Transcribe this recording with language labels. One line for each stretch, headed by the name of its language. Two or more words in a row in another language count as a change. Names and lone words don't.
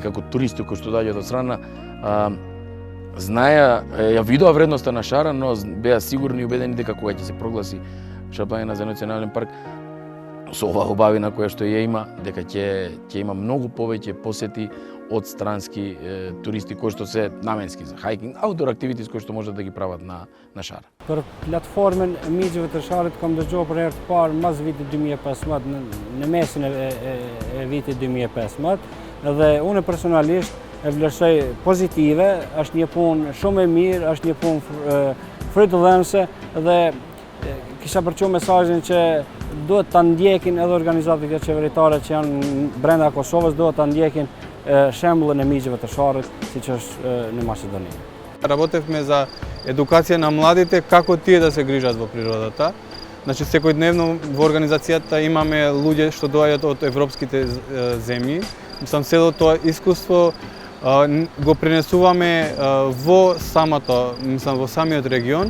Macedonian: како туристи кои што доаѓаат од страна, знаеа, ја видоа вредноста на Шара, но беа сигурни и убедени дека кога ќе се прогласи Шар планина за национален парк, со оваа убавина која што ја има, дека ќе има многу повеќе посети од странски туристи кои што се наменски за
English: hiking, outdoor activities
Macedonian: кои што можат да ги прават на Шар.
Albanian: Për platformën e migjeve të Sharit kam dëgjuar për herë të parë mas vitit 2015, në mesin e vitit 2015, dhe unë personalisht e vlerësoj pozitive, është një punë shumë e mirë, është një punë frytëdhënëse dhe kisha përçuar mesazhin që duhet ta ndjekin edhe organizatat qeveritare që janë brenda Kosovës, duhet ta ndjekin shembullin e migjeve të Sharit, siç është në Maqedoni.
Macedonian: Работевме за едукација на младите како тие да се грижат во природата. Значи секојдневно во организацијата имаме луѓе што доаѓаат од европските земји. Мислам село тоа искуство го пренесуваме во во самиот регион.